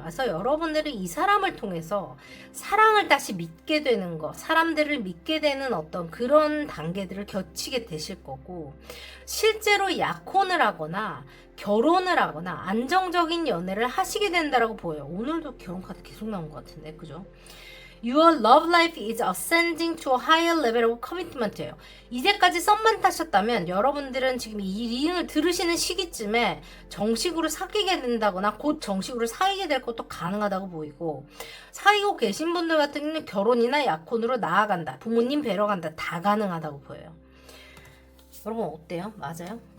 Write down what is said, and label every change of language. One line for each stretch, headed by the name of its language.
Korean: 그래서 여러분들은 이 사람을 통해서 사랑을 다시 믿게 되는 거, 사람들을 믿게 되는 어떤 그런 단계들을 거치게 되실 거고 실제로 약혼을 하거나 결혼을 하거나 안정적인 연애를 하시게 된다라고 보여요. 오늘도 결혼 카드 계속 나온 것 같은데 그죠?
English: Your love life is ascending to a higher level of commitment예요.
Korean: 이제까지 썸만 타셨다면 여러분들은 지금 이 리딩을 들으시는 시기쯤에 정식으로 사귀게 된다거나 곧 정식으로 사귀게 될 것도 가능하다고 보이고 사귀고 계신 분들 같은 경우는 결혼이나 약혼으로 나아간다. 부모님 뵈러 간다. 다 가능하다고 보여요. 여러분 어때요? 맞아요?